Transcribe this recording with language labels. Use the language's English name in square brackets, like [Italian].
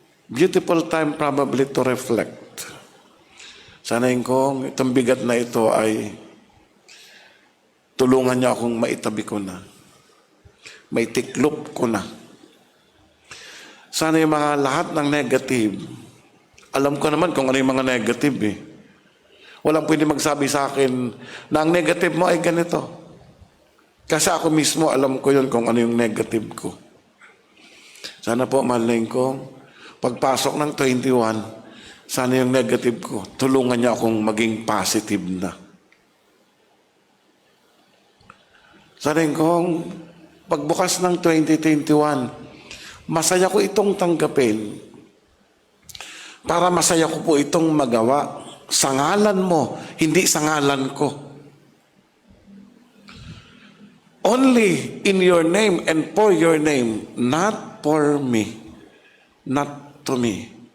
[English] Beautiful time probably to reflect. [Filipino] Sanayin ko, itong bigat na ito ay tulungan niya akong maitabi ko na. Maitiklop ko na. Sana yung mga lahat ng negative, alam ko naman kung ano yung mga negative Walang pwede magsabi sa akin na ang negative mo ay ganito. Kasi ako mismo alam ko yun kung ano yung negative ko. Sana po, mahalain ko, pagpasok ng 21, sana yung negative ko, tulungan niya akong maging positive na. Sana yung pagbukas ng 2021, masaya ko itong tanggapin para masaya ko po itong magawa sa ngalan mo, hindi sa ngalan ko. [English] Only in your name and for your name, not for me, not to me.